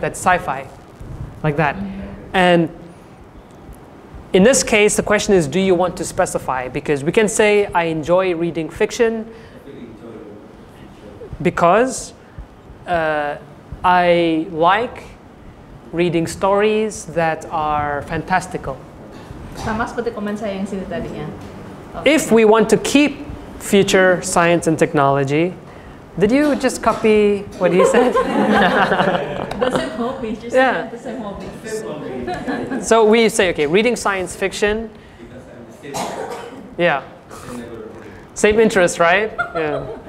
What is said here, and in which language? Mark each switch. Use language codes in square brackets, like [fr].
[en] That's sci-fi, like that. And in this case, the question is, do you want to specify? Because we can say, I enjoy reading fiction because I like reading stories that are fantastical. [id] Sama seperti komen saya yang sini tadinya. [en] If we want to keep future science and technology, did you just copy what he said? The same hobby, just Yeah. the same hobby. So we say, okay, reading science fiction. Yeah. Same interest, right? Yeah.